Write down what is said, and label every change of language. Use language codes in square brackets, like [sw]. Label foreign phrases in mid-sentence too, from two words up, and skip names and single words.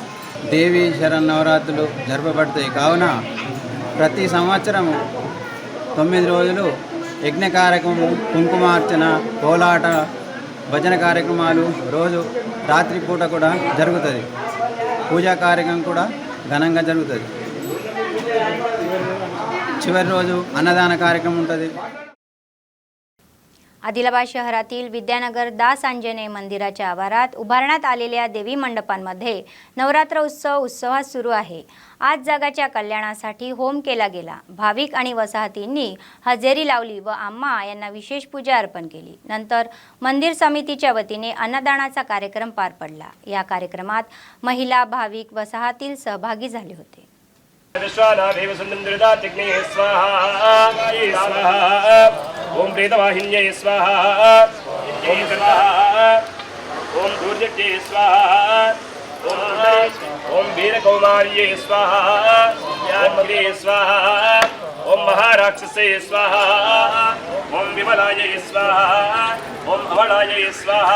[te] దేవి శరన్నవరాత్రులు జరపబడతాయి కావున ప్రతి సంవత్సరం 9 రోజులు యజ్ఞ కార్యక్రమం, కుంకుమార్చన, కోలాట, భజన కార్యక్రమాలు రోజు రాత్రిపూట కూడా జరుగుతుంది। పూజా కార్యక్రమం కూడా ఘనంగా జరుగుతుంది। చివరి రోజు అన్నదాన కార్యక్రమ ఉంటుంది। [mr] आदिलाबाद शहरातील विद्यानगर दास आंजनेय मंदिराच्या आवारात उभारण्यात आलेल्या देवी मंडपांमध्ये नवरात्र उत्सवात सुरू आहे। आज जगाच्या कल्याणासाठी होम केला गेला। भाविक आणि वसाहतींनी हजेरी लावली व आम्मा यांना विशेष पूजा अर्पण केली। नंतर मंदिर समितीच्या वतीने अन्नदानाचा कार्यक्रम पार पडला। या कार्यक्रमात महिला, भाविक, वसाहतील सहभागी झाले होते। [sa] ओम प्रेतवाहिन्ये स्वाहा, ओम स्वाहा, ओम दुर्जटे स्वाहा, ओम वीरकौमार्ये स्वाहा, ओम अग्रे स्वाहा, ओम महाराक्षसे स्वाहा, ओम विमलाय स्वाहा, ओम अमलाय स्वाहा।